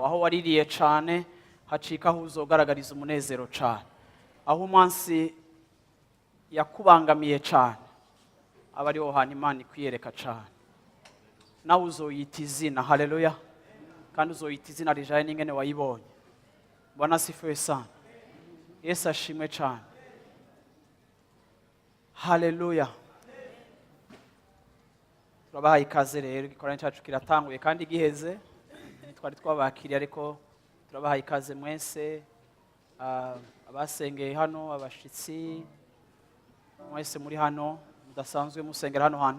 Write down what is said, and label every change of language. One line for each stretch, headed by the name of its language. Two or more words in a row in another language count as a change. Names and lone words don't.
Rundi: Aho waririye cane hacika aho uzogaragariza umunezero cane. Aho umunsi yakubangamiye cane aba ari ho hantu Imana ikwiyereka cane. Nawe uzoyita izina. Haleluya. Kandi uzoyita izina rijaye n'ingene wayibonye.
Swahili: Bwana sifiwe sana.
Rundi: Yesu ashimwe cyane. Haleluya. Turabahaye ikaze rero, igikorane cyacu kiratanguye kandi giheze. Twari twabakiriye ariko turabahaye ikaze mwese, abasengeye hano, abashitsi mwese muri hano mudasanzwe musengera hano hantu.